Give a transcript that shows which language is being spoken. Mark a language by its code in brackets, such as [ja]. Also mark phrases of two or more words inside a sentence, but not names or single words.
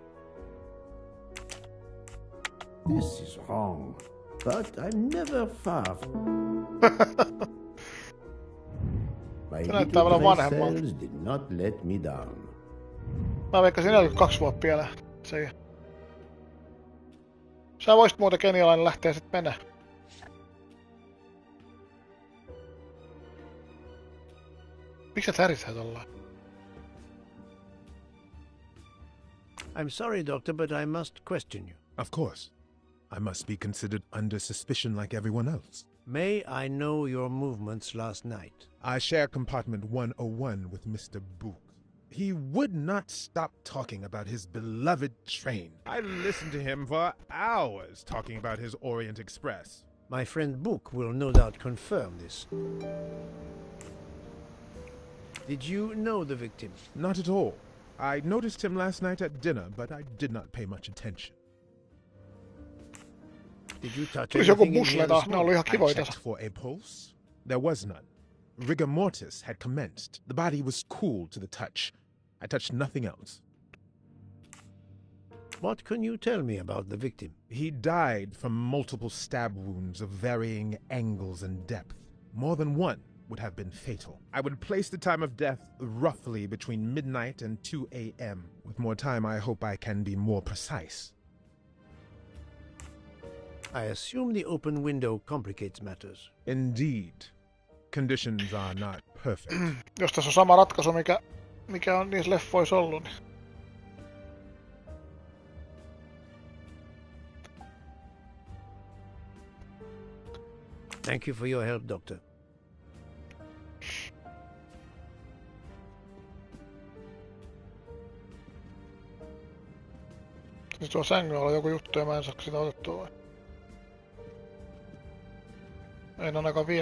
[en] This is wrong, but I'm never far. My [fi] Se näyttää vähän [en] little [fi] vanhemmalta. [en] cells did not let me down. [fi] Mä veikkasin 42 vuotta vielä. Se. Sä voisit muuten kenialainen lähteä sit mennä. Miksi sä tärisät ollaan? [en] I'm sorry, Doctor, but I must question you. Of course. I must be considered under suspicion like everyone else. May I know your movements last night? I share compartment 101 with Mr. Book. He would not stop talking about his beloved train. I listened to him for hours talking about his Orient Express. My friend Book will no doubt confirm this. Did you know the victim? Not at all. I noticed him last night at dinner, but I did not pay much attention. Did you touch [fi] Tulisi joku [en] anything in here [fi] busleta, [en] this [fi] ne oli [en] morning? [fi] ihan [en] I [fi] kivoja [en] checked [fi] tässä. [en] for a pulse. There was none. Rigor mortis had commenced. The body was cool to the touch. I touched nothing else. What can you tell me about the victim? He died from multiple stab wounds of varying angles and depth. More than one would have been fatal. I would place the time of death roughly between midnight and 2 a.m. With more time, I hope I can be more precise. I assume the open window complicates matters. Indeed. Conditions are not perfect. [fi] Jos tässä on sama ratkaisu, mikä on niissä leffoissa ollut, niin... [en] Thank you for your help, Doctor. [fi] Siis tuo sängyn alla joku juttu ja mä en saa sitä otettua vai? En ainakaan vie.